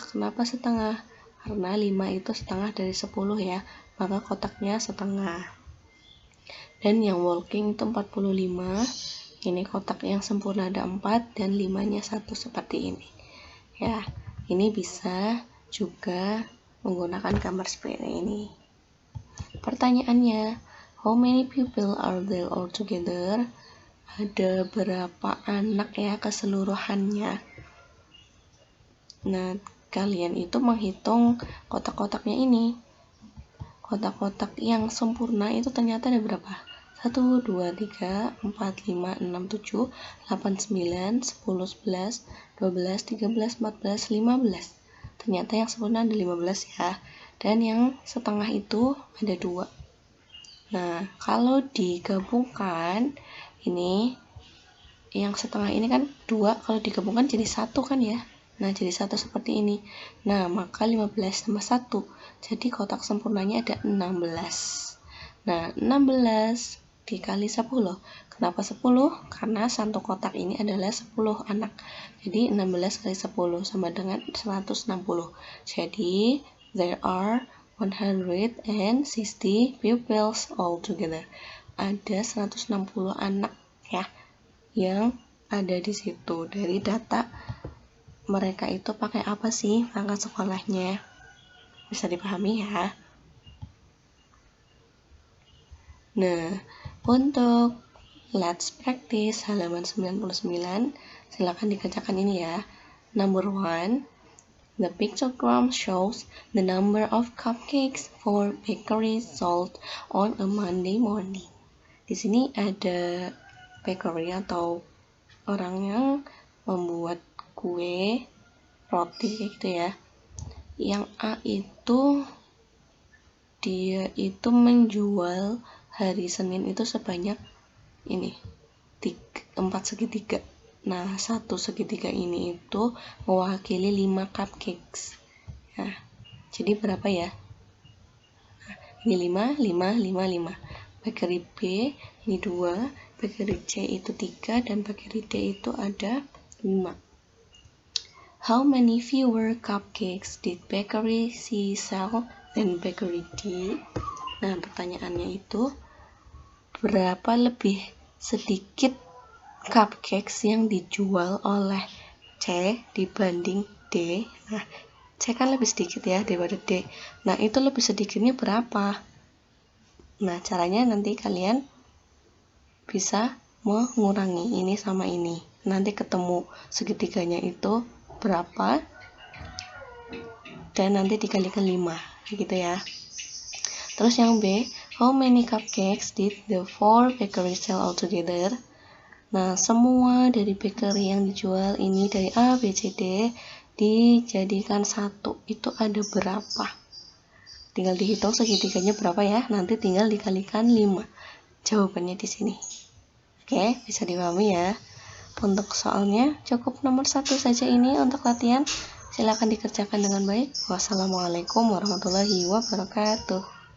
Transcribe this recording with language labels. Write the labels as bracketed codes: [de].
[id] Kenapa setengah? Karena 5 itu setengah dari 10 ya, maka kotaknya setengah. Dan yang walking itu 45. Ini kotak yang sempurna ada 4 dan 5-nya 1 seperti ini. Ya, ini bisa juga menggunakan gambar seperti ini. Pertanyaannya, [en] how many people are there all together? [id] Ada berapa anak ya keseluruhannya? Nah, kalian itu menghitung kotak-kotaknya ini. Kotak-kotak yang sempurna itu ternyata ada berapa? 1, 2, 3, 4, 5, 6, 7, 8, 9, 10, 11, 12, 13, 14, 15. Ternyata yang sempurna ada 15 ya. Dan yang setengah itu ada 2. Nah, kalau digabungkan, ini yang setengah ini kan 2, kalau digabungkan jadi 1 kan ya. Nah, jadi 1 seperti ini. Nah, maka 15 tambah 1. Jadi kotak sempurnanya ada 16. Nah, 16 dikali 10. Kenapa 10? Karena satu kotak ini adalah 10 anak. Jadi 16 kali 10 sama dengan 160. Jadi [en] there are 160 pupils altogether. [id] Ada 160 anak ya yang ada di situ. Dari data mereka itu pakai apa sih perangkat sekolahnya? Bisa dipahami ya. Nah, untuk let's practice halaman 99, silakan dikerjakan ini ya. [en] Number 1, the pictogram shows the number of cupcakes for bakery sold on a Monday morning. [id] Di sini ada bakery atau orang yang membuat kue, roti kayak gitu ya. Yang A itu dia itu menjual hari Senin itu sebanyak ini 4 segitiga. Nah, 1 segitiga ini itu mewakili 5 cupcakes. Nah, jadi berapa ya? Nah, ini 5, 5, 5, 5. Bakery B ini 2, bakery C itu 3, dan bakery D itu ada 5. [en] How many fewer cupcakes did bakery C sell than bakery D? [id] Nah, pertanyaannya itu berapa lebih sedikit cupcakes yang dijual oleh C dibanding D? Nah, C kan lebih sedikit ya daripada D. Nah, itu lebih sedikitnya berapa? Nah, caranya nanti kalian bisa mengurangi ini sama ini. Nanti ketemu segitiganya itu berapa dan nanti dikalikan 5 gitu ya. Terus yang B, [en] how many cupcakes did the 4 bakery sell altogether? [id] Nah, semua dari bakery yang dijual ini dari A, B, C, D dijadikan 1 itu ada berapa? Tinggal dihitung segitiganya berapa ya, nanti tinggal dikalikan 5. Jawabannya di sini. Oke, bisa dipahami ya. Untuk soalnya cukup nomor 1 saja ini untuk latihan. Silakan dikerjakan dengan baik. [ar] Wassalamualaikum warahmatullahi wabarakatuh.